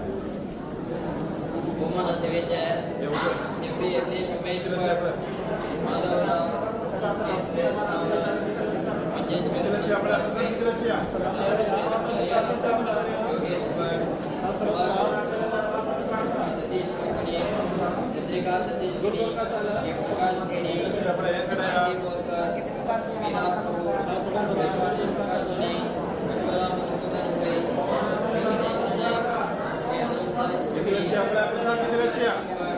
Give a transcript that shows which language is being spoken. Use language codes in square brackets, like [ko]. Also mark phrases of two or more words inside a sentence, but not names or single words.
[kok] भूमन से विजय चिपी यज्ञेश उमेश माधवराव सुरेश कामत मंजेश्वर योगेश सतीश कड़ी चंद्रिका सतीश कड़ी प्रकाश कड़ी भारती बोरकर मीरा प्रभु प्रकाश ने उज्ज्वला मधुसूदन भाई वेंकटेश ने अनंत